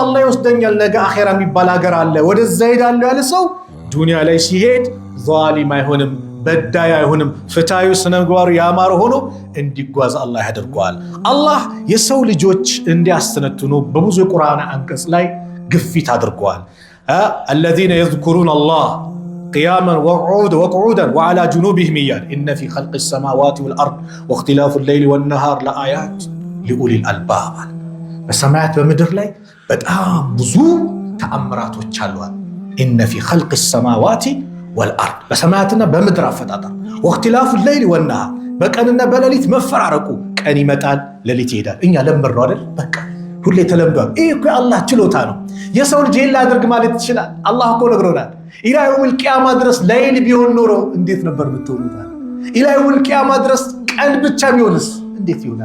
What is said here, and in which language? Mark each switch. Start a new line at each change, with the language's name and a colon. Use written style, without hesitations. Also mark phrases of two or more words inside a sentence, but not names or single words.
Amharic: አላህ ይወስደኛል፣ ነገ አኼራ የሚባል ሀገር አለ፣ ወደዛ እሄዳለሁ ያለ ሰው ዱንያ ላይ ሲሄድ ዛሊም አይሆንም፣ በዳይ አይሆንም። ፍትሃዊ ስነ ምግባሩ ያማረ ሆኖ እንዲጓዝ አላህ ያደርገዋል። አላህ የሰው ልጆች እንዲያስተነትኑ በብዙ የቁርአን አንቀጽ ላይ ግፊት አድርገዋል።
Arabic: الذين يذكرون الله قياما وقعودا وعلى جنوبهم እያለ إن في خلق السماوات والأرض واختلاف الليل والنهار لآيات لأولي الألباب።
Amharic: በሰማያት በምድር ላይ በጣም ብዙ ተአምራቶች አሉ።
Arabic: إن في خلق السماوات والأرض
Amharic: በሰማያትና በምድር አፈጣጠር
Arabic: واختلاف الليل والنهار
Amharic: በቀንና በሌሊት መፈራረቁ፣ ቀን ይመጣል ሌሊት ይሄዳል። እኛ ለምር ነው አይደል? በቃ ሁሌ ተለምዷል። ይህ እኮ የአላህ ችሎታ ነው። የሰው ልጅ ይህን ላድርግ ማለት ይችላል። አላህ እኮ ነግሮናል።
Arabic: إلى يوم القيامة
Amharic: ድረስ ሌሊት ቢሆን ኖሮ እንዴት ነበር የምትሆኑት?
Arabic: إلى يوم القيامة
Amharic: ድረስ ቀን ብቻ ቢሆንስ እንዴት ይሆናል?